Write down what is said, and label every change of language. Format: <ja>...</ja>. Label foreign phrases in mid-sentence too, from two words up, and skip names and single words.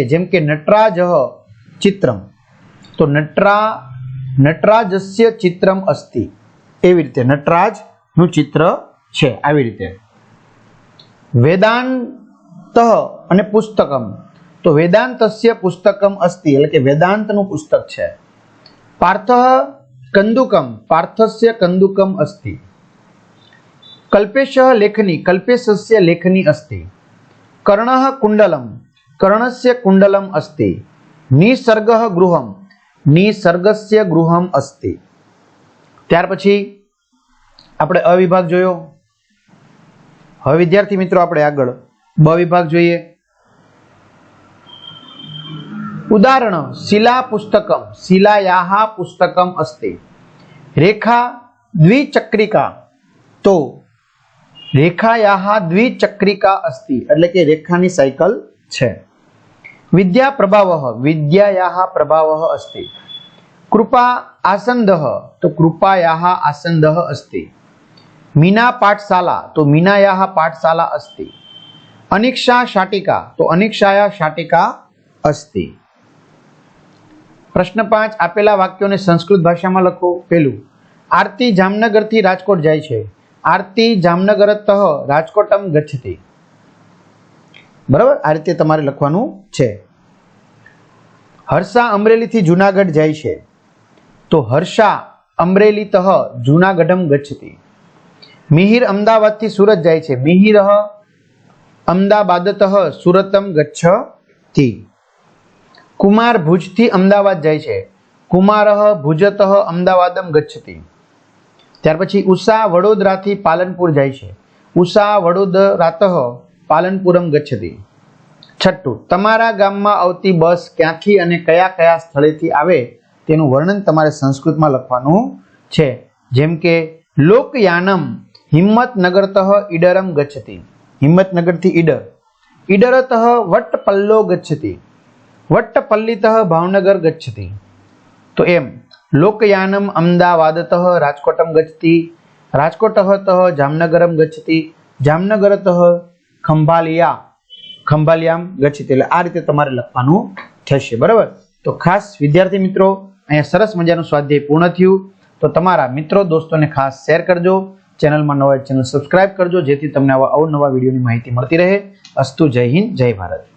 <gu>જેમ કે</gu> <sa>नटराजः चित्रम,</sa> <gu>તો</gu> <sa>नटराजस्य चित्रम अस्ति,</sa> <gu>એવી રીતે નટરાજનું ચિત્ર છે, આવી રીતે। વેદાંત અને પુસ્તકમ, તો</gu> <sa>वेदांतस्य पुस्तकम अस्ति,</sa> <gu>એટલે કે વેદાંતનું પુસ્તક છે।</gu> <sa>पार्थः कंदुकम, पार्थस्य कंदुकम अस्ति। कल्पेशः लेखनी, कल्पेशस्य लेखनी अस्ति। कर्णः कुण्डलं, कर्णस्य कुण्डलम् अस्ति। निसर्गः गृहं, निसर्गस्य गृहम् अस्ति।</sa> <gu>ત્યાર પછી આપણે અ વિભાગ જોયો। હવે વિદ્યાર્થી મિત્રો આપણે આગળ બ વિભાગ જોઈએ।</gu> <sa>उदाहरण शिला पुस्तकम, शिलायाः पुस्तकम अस्ति। रेखा द्विचक्रिका, तो रेखायाः द्विचक्रिका अस्ति</sa> <gu>એટલે કે રેખાની સાયકલ છે।</gu> <sa>विद्या प्रभावः, विद्यायाः प्रभावः अस्ति। कृपा आसन्दः, तो कृपायाः आसन्दः अस्ति। मीना पाठशाला, तो मीनायाः पाठशाला अस्ति। अनिक्षा शाटिका, तो अनिक्षायाः शाटिका अस्ति।</sa> <gu>પ્રશ્ન 5 આપેલા વાક્યો ને સંસ્કૃત ભાષા માં લખો। પહેલું, આરતી જામનગર થી રાજકોટ જાય છે।</gu> <sa>आरती जामनगरतः राजकोटम गच्छति।</sa> <gu>બરાબર, આ રીતે તમારે લખવાનું છે। હર્ષા અમરેલી થી જૂનાગઢ જાય છે, तो</gu> <sa>हर्षा अमरेलीतः जूनागढ़म गच्छति।</sa> <gu>મિહિર અમદાવાદ થી સુરત જાય છે।</gu> <sa>मिहिरः अमदावादतः सूरतम गच्छति।</sa> <gu>કુમાર ભુજ થી અમદાવાદ જાય છે।</gu> <sa>कुमारः भुजतः अमदावादम गच्छति।</sa> <gu>ત્યાર પછી ઉષા વડોદરા થી પાલનપુર જાય છે।</gu> <sa>उषा वडोदरातः पालनपुरम गच्छति।</sa> <gu>छठ्ठું, તમારા ગામમાં આવતી બસ ક્યાંથી અને કયા કયા સ્થળેથી આવે તેનું વર્ણન તમારે સંસ્કૃતમાં લખવાનું છે। જેમ કે</gu> <sa>लोकयानम हिंमतनगरतः ईडरम गच्छति। હિંમતનગરથી ઈડર। ईडरतः वट्टपल्लो गच्छति। वट्टपल्लीतः भावनगर गच्छति।</sa> <gu>તો એમ</gu> <sa>लोकयानम अमदावादतः राजकोटम गच्छति। राजकोटतः जामनगरम गच्छति। जामनगरतः खंभालियाम गच्छति।</sa> <gu>એટલે આ રીતે તમારે લખવાનું થશે। બરાબર, તો ખાસ વિદ્યાર્થી મિત્રો અહીંયા સરસ મજાનું સ્વાધ્યાય પૂર્ણ થયું। તો તમારા મિત્રો દોસ્તોને ખાસ શેર કરજો। ચેનલમાં નવા ચેનલ સબસ્ક્રાઇબ કરજો, જેથી તમને આવા અવનવા વિડીયોની માહિતી મળતી રહે। અસ્તુ, જય હિન્દ, જય ભારત।</gu>